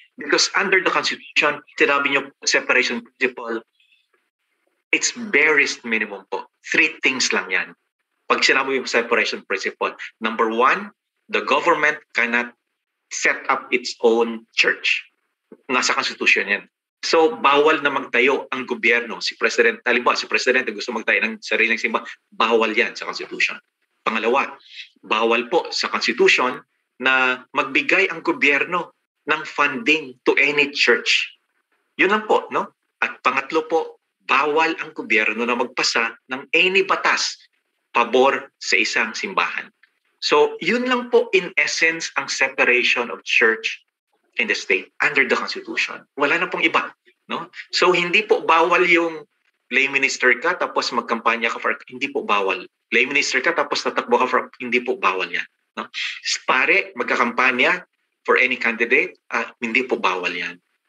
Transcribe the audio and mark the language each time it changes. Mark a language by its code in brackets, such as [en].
[en] Because under the Constitution, [tl] sinabi nyo, [en] separation principle, it's barest minimum po. 3 things [tl] lang yan. Pag sinabi yung [en] separation principle, number 1, the government cannot set up its own church. [tl] Nasa Constitution yan. So, bawal na magtayo ang gobyerno. Si President, halimbawa, si Presidente gusto magtayo ng sariling simbahan, bawal yan sa Constitution. Pangalawa, bawal po sa Constitution na magbigay ang gobyerno ng funding [en] to any church. [tl] Yun lang po, no? At pangatlo po, bawal ang gobyerno na magpasa ng any batas pabor sa isang simbahan. So, yun lang po in essence ang separation of church and the state under the Constitution. Wala na pong iba, no? So, hindi po bawal yung lay minister ka tapos magkampanya ka for, hindi po bawal. Lay minister ka tapos tatakbo ka for, hindi po bawal yan, no? Pare, magkakampanya [en] for any candidate, [tl] hindi po bawal yan.